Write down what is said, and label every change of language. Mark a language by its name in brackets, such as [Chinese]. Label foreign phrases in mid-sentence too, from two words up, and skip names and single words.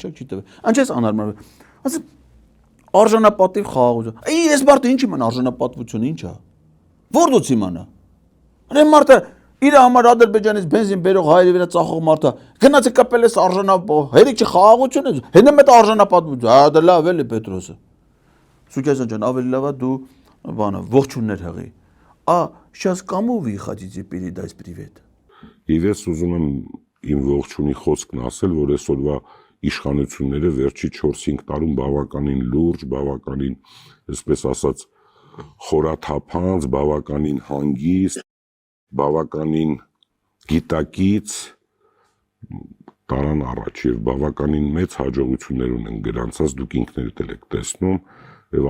[Armenian] չեք չի տվել։ Անչես անհարմար։ Ասես արժանապատիվ խաղաղություն։ Այ ես մարդը ինչ իման արժանապատվությունը ինչ է։ Որտուց իմանա։ Այն մարդը իր համար Ադրբեջանից բենզին բերող հայերի վրա ծախող մարդը գնաց կապել էս արժանապատվություն, հերիք չի խաղաղություն է։ Հենա մեծ արժանապատվություն։ Հա դա լավ էլի Պետրոսը։ Սուքասյան ջան, ավելի լավ է դու բանը ողջուններ հղի։ [Russian] Сейчас кому вы хотите передать привет։ [Armenian] Ես ուզում եմ իմ ողջունի խոսքն ասել, որ այսօրվա իշխանությունները վերջի 4-5 տարում բավականին լուրջ, բավականին, այսպես ասած, խորաթափանց, բավականին հանգիստ, բավականին գիտակից տարան առաջ եւ բավականին մեծ հաջողություններ ունեն գրանցած, դուք ինքներդ եք տեսնում եւ